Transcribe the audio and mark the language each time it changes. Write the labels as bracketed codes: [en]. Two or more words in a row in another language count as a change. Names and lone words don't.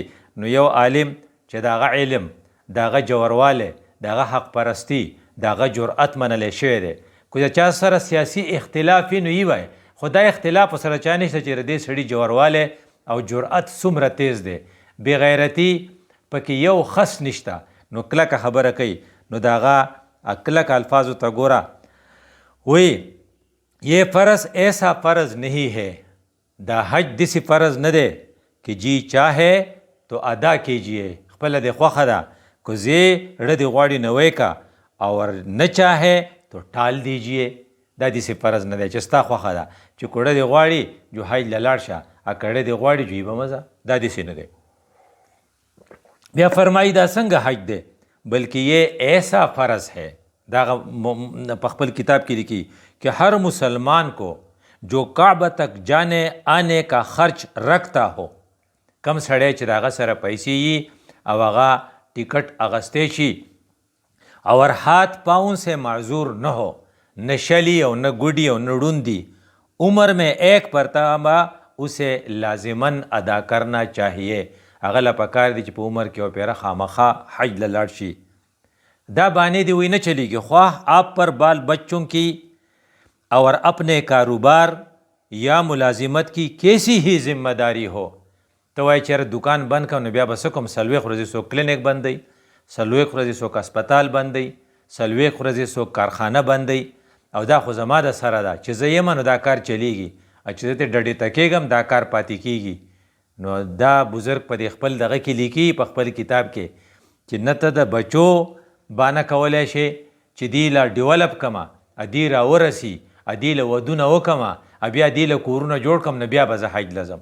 [ps] نو یو عالم چې د هغه علم، د هغه جوړوالی، د هغه حق پرستی، د هغه جرأت منلی شوی دی، که د چا سره سیاسي اختلاف وي نو یې وایي، خو دا اختلاف ورسره چا نشته چې د دې سړي جوړوالی او جرأت څومره تیز دی، بې غیرتي پکې یو خس نشته. نو کلکه خبره کوي. نو د هغه کلک الفاظو ته ګوره، وایي [ur] یہ فرض ایسا فرض نہیں ہے، [ps] دا حج دسی فرض نه دی [ur] کہ جی چاہے تو ادا کیجیے، [ps] خپله دې خوښه ده که زی ړه دې غواړي نو ویکه [ur] اور نه چاہے تو ټال دیجیے. [ps] دا داسې فرض نه دی چې ستا خوښه ده چې که ړه دې غواړي جو حج له لاړ شه، که ړه دې غواړي جو یې به مه ځه، دا داسې نه دی. بیا فرمایي دا څنګه حج دی؟ [ur] بلکہ یہ ایسا فرض ہے، [ps] دا په خپل کتاب کې لیکي [ur] کہ ہر مسلمان کو جو کعبہ تک جانے آنے کا خرچ رکھتا ہو، [ps] کم سړی چې د هغه سره پیسې وي او هغه ټکټ اخیستی شي [ur] اور ہاتھ پاؤں سے معذور نہ ہو، نہ شلی اور نہ گڈی اور نہ ڈوندی، عمر میں ایک مرتبہ اسے لازماً ادا کرنا چاہیے. [ps] هغه له پکار دی چې په عمر کې یو پیره خامخا حج له لاړ شي. دا بانې دی وی نه چلیږي، [ur] خواہ آپ پر بال بچوں کی اور اپنے کاروبار یا ملازمت کی کیسی ہی ذمہ داری ہو. [ps] ته وایې چېرې دکان بند کړم نو بیا به څه کوم؟ څلوېښت ورځې څوک کلینیک بندوي، څلوېښت ورځې څوک اسپتال بندوي، څلوېښت ورځې څوک کارخانه بندوي. او دا خو زما د سره ده چې زه یم نو دا کار چلیږي، چې زه ترې ډډې ته کېږم دا کار پاتې کېږي. نو دا بزرګ په دې خپل دغه کې لیکي په خپل کتاب کې چې نه ته د بچو بانه کولی شي چې دی له ډیولپ کمه، ادي راورسي، ادي له ودونه وکمه، بیا ادي له کورونه جوړ کم، نو بیا به زه حج لزم.